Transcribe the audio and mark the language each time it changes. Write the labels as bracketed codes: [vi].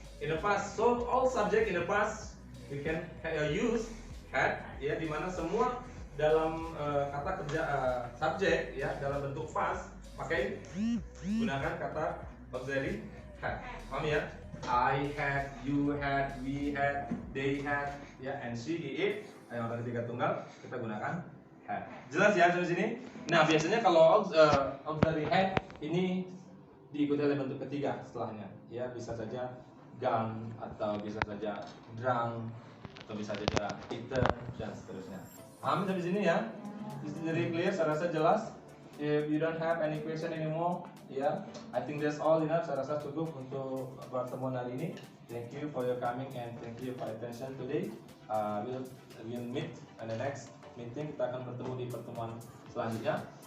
[en] In the past. So all subject in the past we can use had, [id] ya, dimana semua dalam kata kerja subjek ya dalam bentuk past pakai gunakan kata auxiliary had. Paham ya? [en] I had, you had, we had, they had, ya, and she, he, it. [id] Yang ketiga tunggal kita gunakan had. Jelas ya sampai sini? Nah, biasanya kalau auxiliary had ini diikuti oleh bentuk ketiga setelahnya. Ya, bisa saja gone, atau bisa saja drunk, atau bisa saja eaten, dan seterusnya. Paham sampai sini ya? [en] Is it very clear? [id] Saya rasa jelas. [en] If you don't have any question anymore, ya, I think that's all enough. [id] Saya rasa cukup untuk pertemuan hari ini. [en] Thank you for your coming and thank you for attention today. We'll meet in the next meeting. [id] Kita akan bertemu di pertemuan selanjutnya.